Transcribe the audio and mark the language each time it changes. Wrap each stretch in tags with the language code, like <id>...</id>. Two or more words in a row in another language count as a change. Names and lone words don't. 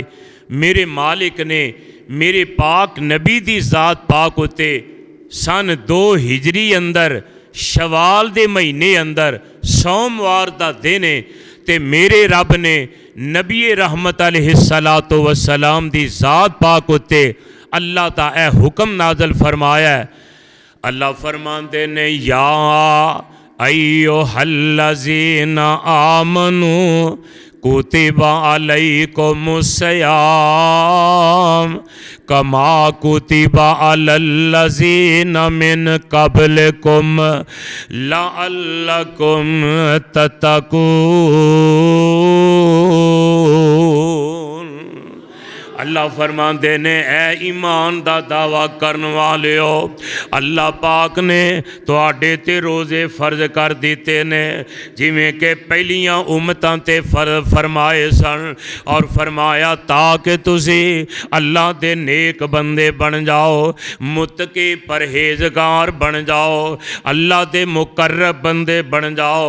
<pa>میرے مالک نے میرے پاک نبی دی ذات پاک اتے سن 2 ہجری اندر شوال دے مہینے اندر سوموار دا دن ہے تے میرے رب نے نبی رحمت</pa> <ar>عليه الصلاة والسلام</ar> <pa>دی ذات پاک اتے اللہ تا ایہ حکم نازل فرمایا ہے. اللہ فرماتے نے</pa> <ar>يا أيها الذين آمنوا كتب عليكم الصيام كما كتب على الذين من قبلكم لعلكم تتقون.</ar> <pa>اللہ فرماتے نے اے ایمان دا دعویٰ کرنے والے ہو، اللہ پاک نے تہاڈے تے روزے فرض کر دتے نے جیویں کے پہلیاں امتاں تے فرض فرمائے سن اور فرمایا تاکہ تسی اللہ دے نیک بندے بن جاؤ، متقی پرہیزگار بن جاؤ، اللہ دے مقرب بندے بن جاؤ.</pa>